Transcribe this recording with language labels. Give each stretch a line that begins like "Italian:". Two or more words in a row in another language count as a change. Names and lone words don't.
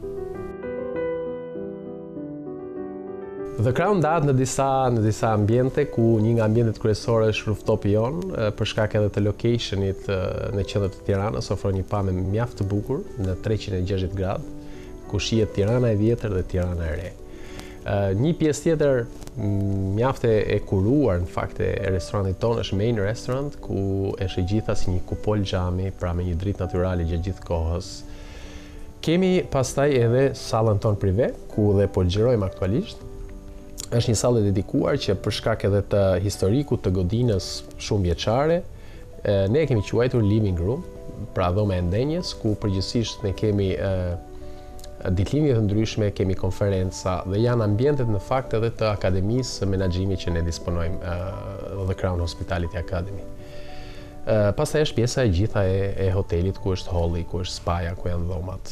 Albanian: The Crown ndahet në disa ambiente, ku një nga ambientet kryesore është rooftop-i jonë, për shkak edhe të locationit në qendër të Tiranës, ofron një pamje mjaft të bukur në 360 gradë, ku shihet Tirana e vjetër dhe Tirana e re. Një pjesë tjetër mjaft e kuruar në fakt e restorantit tonë është
English: main restaurant,
Albanian: ku është e gjitha si një kupol xhami, pra me një dritë natyrale gjatë gjithë kohës. Kemi pastaj edhe sallën tonë prive, ku dhe po xhirojmë aktualisht. Është një sallë dedikuar që për shkak edhe të historikut të godinës shumë vjeçare, ne e kemi quajtur
English: living room,
Albanian: pra dhoma e ndenjes, ku përgjithsisht ne kemi ditëlindje të ndryshme, kemi konferenca dhe janë ambientet në fakt edhe të akademisë së menaxhimit që ne disponojmë, The Crown Hospitality Academy. Pastaj është pjesa e gjitha e hotelit, ku është halli, ku është spaja, ku janë dhomat.